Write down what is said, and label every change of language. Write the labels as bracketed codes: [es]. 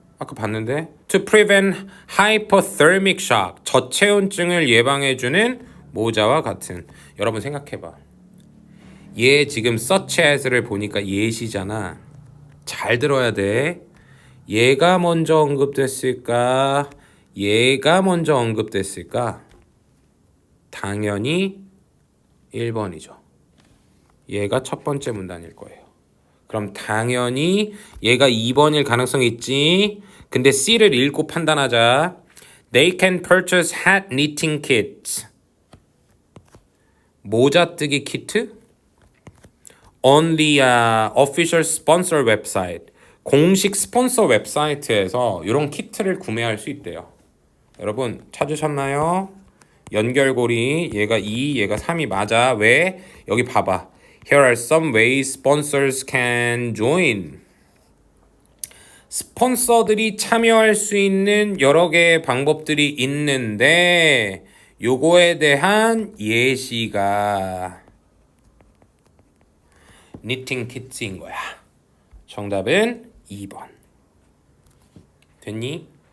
[ko] 아까 봤는데 [en] To prevent hypothermic shock. [ko] 저체온증을 예방해주는 모자와 같은. 여러분 생각해봐. 얘 지금 such as를 보니까 예시잖아. 잘 들어야 돼. 얘가 먼저 언급됐을까? 얘가 먼저 언급됐을까? 당연히 1번이죠. 얘가 첫 번째 문단일 거예요. 그럼 당연히 얘가 2번일 가능성이 있지. 근데 C를 읽고 판단하자. [en] They can purchase hat knitting kits. [ko] 모자뜨기 키트? [en] On the official sponsor website. [ko] 공식 스폰서 웹사이트에서 이런 키트를 구매할 수 있대요. 여러분 찾으셨나요? 연결고리 얘가 2, 얘가 3이 맞아. 왜? 여기 봐봐. [en] Here are some ways sponsors can join. [ko] 스폰서들이 참여할 수 있는 여러 개의 방법들이 있는데 요거에 대한 예시가 니팅 키트인 거야. 정답은 2번. 됐니?